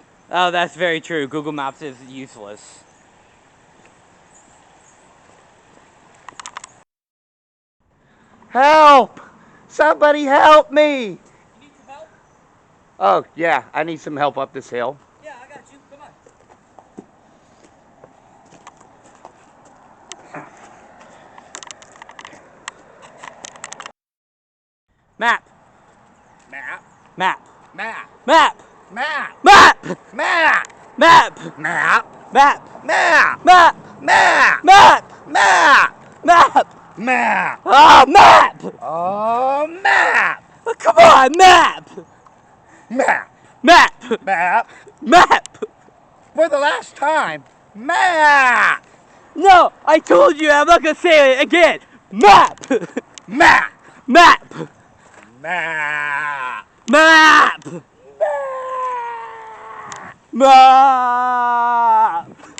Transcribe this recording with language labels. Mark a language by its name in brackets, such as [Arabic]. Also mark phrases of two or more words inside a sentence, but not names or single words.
[English] Oh, that's very true. Google Maps is useless. Help! Somebody help me! You need some help? Oh, yeah, I need some help up this hill. Yeah, I got you. Come on. Map. Map. Map. Map. Map. Map. Map. Map. Map. Map. Map. Map. Map. Map. Map. Map. Map. Map. Oh, map. Oh, map. Oh, come on, map. Map. Map. Map. Map. For the last time, map. No, I told you I'm not gonna say it again. Map. Map. Map. Map. Map. Map.